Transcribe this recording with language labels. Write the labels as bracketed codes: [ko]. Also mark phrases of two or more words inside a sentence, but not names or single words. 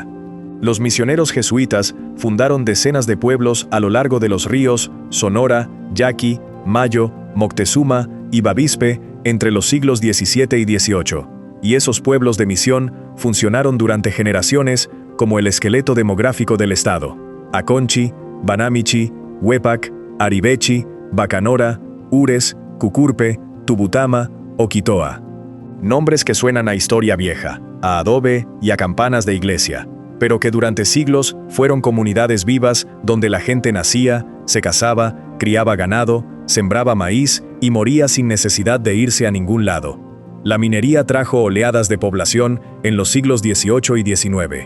[es] Los misioneros jesuitas fundaron decenas de pueblos a lo largo de los ríos Sonora, Yaqui, Mayo, Moctezuma y Bavispe entre los siglos XVII y XVIII. Y esos pueblos de misión funcionaron durante generaciones como el esqueleto demográfico del estado. Aconchi, Banamichi, Huepac, Aribechi, Bacanora, Ures, Cucurpe, Tubutama, Oquitoa. Nombres que suenan a historia vieja, a adobe y a campanas de iglesia, pero que durante siglos fueron comunidades vivas donde la gente nacía, se casaba, criaba ganado, sembraba maíz y moría sin necesidad de irse a ningún lado. La minería trajo oleadas de población en los siglos XVIII y XIX.